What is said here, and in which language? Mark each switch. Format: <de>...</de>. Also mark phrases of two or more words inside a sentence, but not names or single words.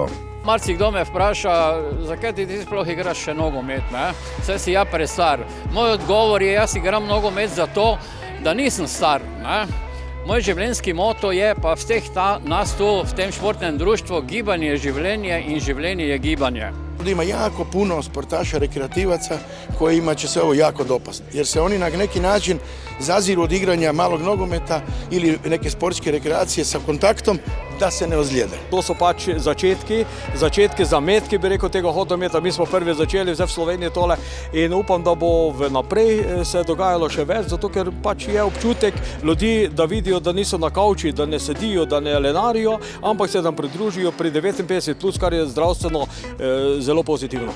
<sl>Marsikdo me vpraša, zakaj ti sploh igraš še nogomet, ne? Saj si ja prestar. Moj odgovor je, jaz igram nogomet zato, da nisem star, ne? Moj življenjski moto je pa vseh nas tu v tem športnem društvu gibanje je življenje in življenje je gibanje.</sl> <hr>Ima jako puno sportaša, rekreativaca kojima će se ovo jako dopasti. Jer se oni na neki način zaziru od igranja malog nogometa ili neke sportske rekreacije sa kontaktom da se ne ozlijede.</hr> <sl>To so pač začetki zametki, bi rekel, tega hodometa. Mi smo prvi začeli vse v Sloveniji tole in upam, da bo naprej se dogajalo še več, zato ker pač je občutek ljudi, da vidijo, da niso na kavči, da ne sedijo, da ne lenarijo, ampak se nam pridružijo pri 59+, kar je zdravstveno zelo pozitivno.</sl>